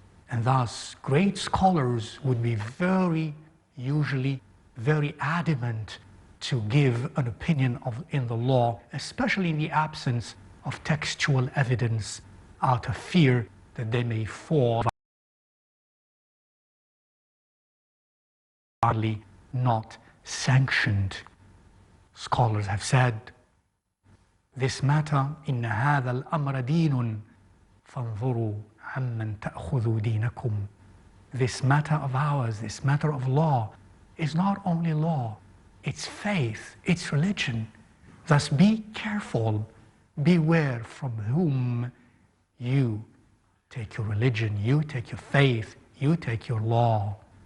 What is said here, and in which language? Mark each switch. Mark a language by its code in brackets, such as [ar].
[en] And thus, great scholars would be usually very adamant to give an opinion in the law, especially in the absence of textual evidence, out of fear that they may fall not sanctioned. Scholars have said, this matter, [ar] إن هذا الأمر دين فانظروا عمن تأخذوا دينكم. [en] This matter of ours, this matter of law, is not only law, it's faith, it's religion. Thus be careful, beware from whom you take your religion, you take your faith, you take your law.